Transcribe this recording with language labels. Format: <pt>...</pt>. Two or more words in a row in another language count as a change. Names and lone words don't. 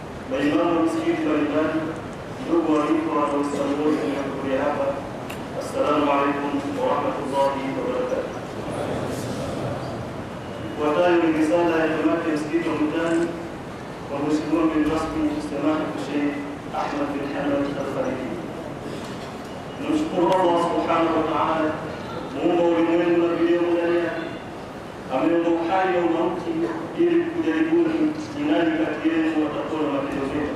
<sw>maimamu wa misikiti mbalimbali, ndugu waalikwa na Waislamu wote mliohudhuria hapa,</sw> <ar>السلام عليكم ورحمة الله وبركاته.</ar> <sw>Ifuatayo ni risala ya kamati ya msikiti wa Mtani kwa Mheshimiwa mgeni rasmi Samahatu Sheikh Ahmad bin Hamad Al-Khalidi. Tunamshukuru Allah</sw> <ar>سبحانه وتعالى,</ar> <sw>muumba ulimwengu na vilioendelea, ameumba uhai na umauti ili kujaribuni ni nani kati yenu watakuwa na matendo mema.</sw>